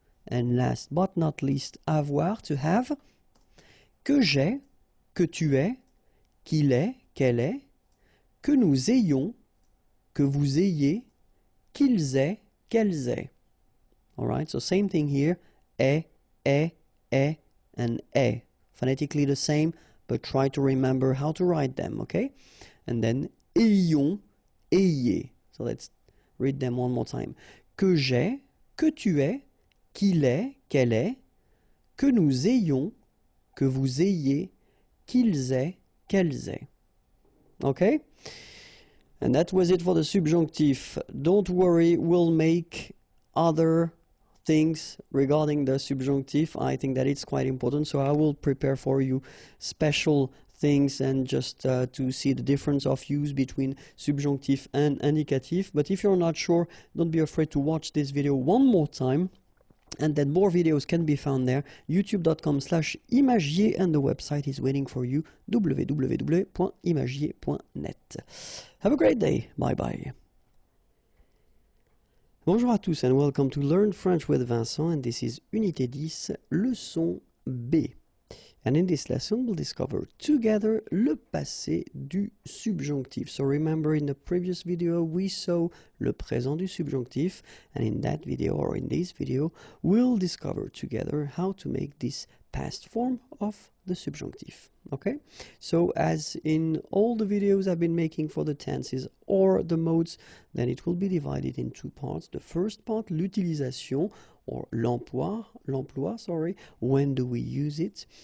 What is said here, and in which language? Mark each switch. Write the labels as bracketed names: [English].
[English] And last but not least, [French] avoir, to have, que j'ai, que tu es, qu'il est, qu'elle est, que nous ayons, que vous ayez, qu'ils aient, qu'elles aient. [English] All right, so same thing here, est, and est. Phonetically the same, but try to remember how to write them, okay? And then ayons, ayez. So let's read them one more time. [French] Que j'ai, que tu es, qu'il est, qu'elle est, que nous ayons, que vous ayez, qu'ils aient, qu'elles aient. [English] Okay? And that was it for the subjunctive. Don't worry, we'll make other things regarding the subjunctive. I think that it's quite important, so I will prepare for you special things and just to see the difference of use between subjunctive and indicative. But if you're not sure, don't be afraid to watch this video one more time. And then more videos can be found there, youtube.com/imagier, and the website is waiting for you, www.imagier.net. Have a great day. Bye-bye. [French] Bonjour à tous [English] and welcome to Learn French with Vincent, and this is Unité 10, leçon B. And in this lesson, we'll discover together le passé du subjonctif. So remember, in the previous video, we saw le présent du subjonctif. And in that video, or in this video, we'll discover together how to make this past form of the subjunctif. Okay? So as in all the videos I've been making for the tenses or the modes, then it will be divided in two parts. The first part, l'utilisation, or l'emploi, sorry, when do we use it?